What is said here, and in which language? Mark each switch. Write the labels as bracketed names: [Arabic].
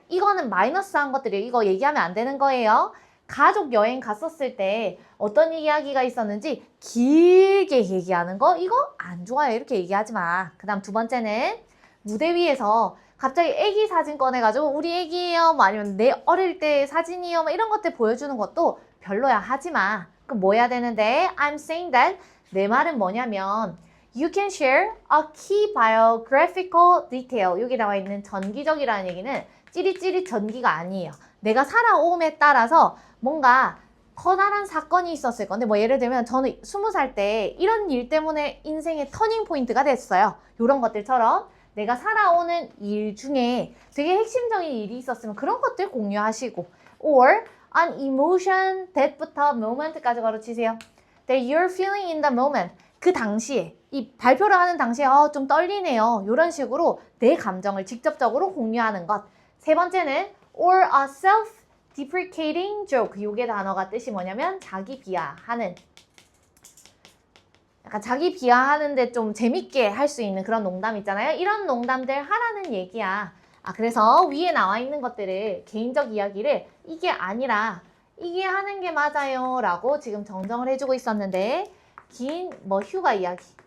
[Korean] 이거는 마이너스한 것들이에요. 이거 얘기하면 안 되는 거예요. 가족 여행 갔었을 때 어떤 이야기가 있었는지 길게 얘기하는 거 이거 안 좋아요. 이렇게 얘기하지 마. 그 다음 두 번째는 무대 위에서 갑자기 애기 사진 꺼내가지고 우리 애기예요 뭐 아니면 내 어릴 때 사진이요 뭐 이런 것들 보여주는 것도 별로야. 하지 마. 그럼 뭐 해야 되는데 [English] I'm saying that [Korean] 내 말은 뭐냐면 [English] You can share a key biographical detail. [Korean] 여기 나와 있는 전기적이라는 얘기는 찌릿찌릿 전기가 아니에요. 내가 살아옴에 따라서 뭔가 커다란 사건이 있었을 건데 뭐 예를 들면 저는 20살 때 이런 일 때문에 인생의 터닝 포인트가 됐어요. 이런 것들처럼 내가 살아오는 일 중에 되게 핵심적인 일이 있었으면 그런 것들 공유하시고 [English] or an emotion that [Korean] 부터 moment까지 걸어치세요. [English] That you're feeling in the moment. [Korean] 그 당시에 이 발표를 하는 당시에 좀 떨리네요. 이런 식으로 내 감정을 직접적으로 공유하는 것. 세 번째는 [English] or a self-deprecating joke. [Korean] 요게 단어가 뜻이 뭐냐면 자기 비하하는 약간 자기 비하하는데 좀 재밌게 할 수 있는 그런 농담 있잖아요. 이런 농담들 하라는 얘기야. 그래서 위에 나와 있는 것들을 개인적 이야기를 이게 아니라 이게 하는 게 맞아요 라고 지금 정정을 해주고 있었는데 긴 뭐 휴가 이야기